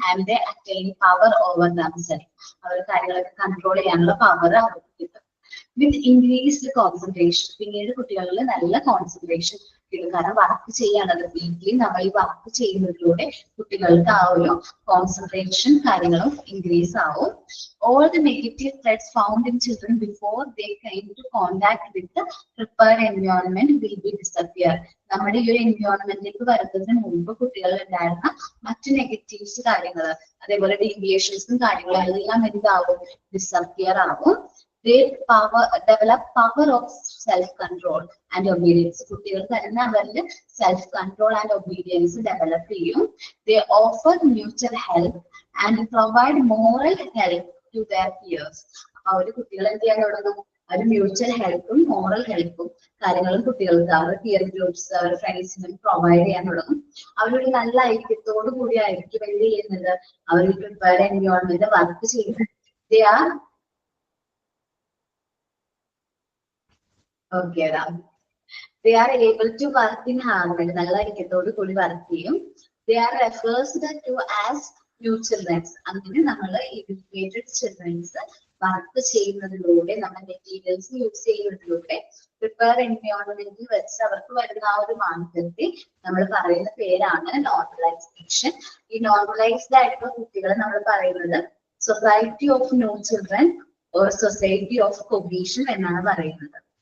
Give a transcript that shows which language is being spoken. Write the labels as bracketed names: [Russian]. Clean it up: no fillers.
[English] And they attain power over themselves. [Malayalam] അവരുടെ കാര്യങ്ങളൊക്കെ control ചെയ്യാനുള്ള പവർ അവർക്ക് കിട്ടും. [English] With increased concentration. [Malayalam] പിന്നീട് കുട്ടികളിൽ നല്ല കോൺസെൻട്രേഷൻ കിട്ടും. കാരണം വർക്ക് ചെയ്യാണത്. വീട്ടിൽ നമ്മൾ ഈ വർക്ക് ചെയ്യുന്നതിലൂടെ കുട്ടികൾക്ക് ആ ഒരു കോൺസെൻട്രേഷൻ കാര്യങ്ങളും ഇൻക്രീസ് ആവും. [English] All the negative threats found in children before they came to contact with the prepared environment will be disappear. [Malayalam] നമ്മുടെ ഈ ഒരു എൻവയോൺമെന്റിലേക്ക് വരുന്നതിന് മുമ്പ് കുട്ടികളിൽ ഉണ്ടായിരുന്ന മറ്റു നെഗറ്റീവ്സ് കാര്യങ്ങൾ, അതേപോലെ ഡീവിയേഷൻസും കാര്യങ്ങളും എല്ലാം എന്താവും? ഡിസപ്പിയർ ആവും. [English] They develop power of self-control and obedience. [Malayalam] കുട്ടികൾ തന്നെ അവരുടെ self control and obedience develop ചെയ്യും. [English] They offer mutual help and provide moral help to their peers. [Malayalam] അവർ കുട്ടികൾ എന്ത് ചെയ്യാൻ തുടങ്ങും? ഒരു മ്യൂച്വൽ ഹെൽപ്പും മോറൽ ഹെൽപ്പും കാര്യങ്ങളും കുട്ടികൾക്ക് അവരുടെ പിയർ ഗ്രൂപ്പ്സ് അവരുടെ ഫ്രണ്ട്സിനും പ്രൊവൈഡ് ചെയ്യാൻ തുടങ്ങും. അവരൊരു നല്ല ഐക്യത്തോടു കൂടി ആയിരിക്കും എന്ത് ചെയ്യുന്നത്? അവർ പ്രിപ്പയർഡ് എൻവയോൺമെന്റ് വർക്ക് ചെയ്യുന്നത്. [English] They are okay, they are able to work in harmony. [Malayalam] നല്ല ഐക്യത്തോടു കൂടി വർക്ക് ചെയ്യും. [English] They are refers to as new children. [Malayalam] അങ്ങനെ നമ്മൾ [English] educated childrens [Malayalam] വർക്ക് ചെയ്യുന്നതിലൂടെ നമ്മൾ മെറ്റീരിയൽസ് യൂസ് ചെയ്യുന്നതിലൂടെ പ്രിപ്പയർ എൻവയോൺമെന്റിൽ വെച്ച് അവർക്ക് വരുന്ന ആ ഒരു മാറ്റത്തെ നമ്മൾ പറയുന്ന പേരാണ് നോർമലൈസേഷൻ. ഈ നോർമലൈസ്ഡ് ആയിട്ടുള്ള കുട്ടികളെ നമ്മൾ പറയുന്നത് [English] society of new children or society of cohesion [Malayalam] എന്നാണ് പറയുന്നത്.